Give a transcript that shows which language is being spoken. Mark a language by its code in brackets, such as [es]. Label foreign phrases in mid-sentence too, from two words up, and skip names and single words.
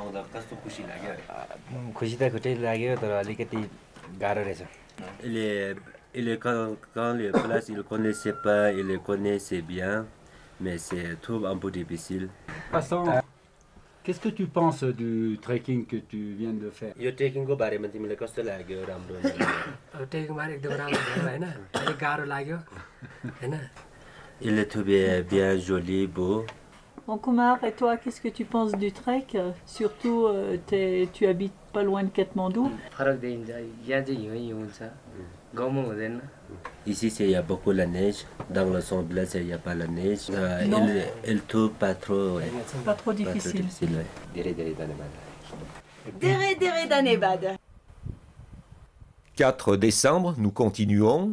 [fr] Quand les places, il ne connaissait pas, il les connaissait bien, mais c'est tout un peu difficile. Passant, qu'est-ce que tu penses du trekking que tu viens de faire? [ne] Yo trekking को बारेमा तिमीलाई कस्तो लाग्यो राम्रो ट्रेकिङ मा एकदम राम्रो भयो हैन अलिक गाह्रो लाग्यो हैन [fr] Il est tout bien joli, beau. Bon, Kumar, et toi, qu'est-ce que tu penses du trek? Surtout, tu habites pas loin de Katmandou. [ne] फरक देखिन्छ यहाँ चाहिँ हिउँ हुन्छ गाउँमा हुँदैन [fr] Ici, il y a beaucoup la neige. Dans le son bleu, il n'y a pas la neige. Il trouve pas trop. Ouais. Pas trop difficile. Ouais. [ne] धेरै धन्यवाद. [fr] 4 décembre, nous continuons.